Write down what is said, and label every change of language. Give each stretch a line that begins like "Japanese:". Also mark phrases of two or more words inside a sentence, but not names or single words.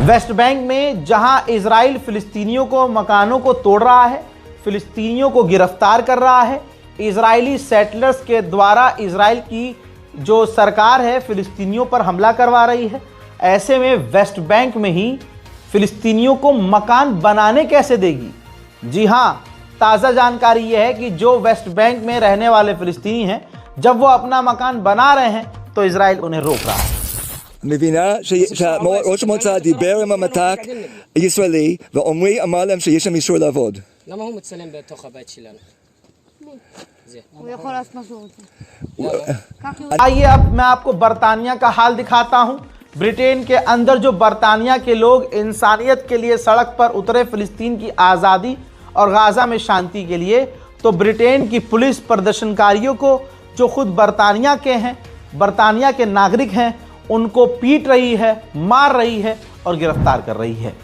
Hindi: वेस्ट बैंक में जहां इजराइल फिलिस्तीनियों को, मकानों को तोड़ रहा है, फिलिस्तीनियों को गिरफ्तार कर रहा है, इजरायली सेटलर्स के द्वारा इजराइल की जो सरकार है फिलिस्तीनियों पर हमला करवा रही है, ऐसे में वेस्ट बैंक में ही फिलिस्तीनियों को मकान बनाने कैसे देगी? जी हाँ, ताज़ा जानकारी यह है कि जो वेस्ट बैंक में रहने वाले फिलिस्तीनी हैं, जब वो अपना मकान बना रहे हैं तो इजराइल उन्हें रोक रहा है।
Hebrew: מבינה שראש המועצה דיבר עם המת"ק הישראלי ועומרי אמר להם שיש שם אישור לעבוד. למה הוא מצלם בתוך הבית שלנו? הוא יכול לעשות מה שהוא רוצה.
Hindi: आइए अब मैं आपको बरतानिया का हाल दिखाता हूं। ब्रिटेन के अंदर जो बरतानिया के लोग इंसानियत के लिए सड़क पर उतरे फिलिस्तीन की आज़ादी और गाजा में शांति के लिए, तो ब्रिटेन की पुलिस प्रदर्शनकारियों को जो खुद बरतानिया के हैं, बरतानिया के नागरिक हैं, उनको पीट रही है, मार रही है और गिरफ्तार कर रही है।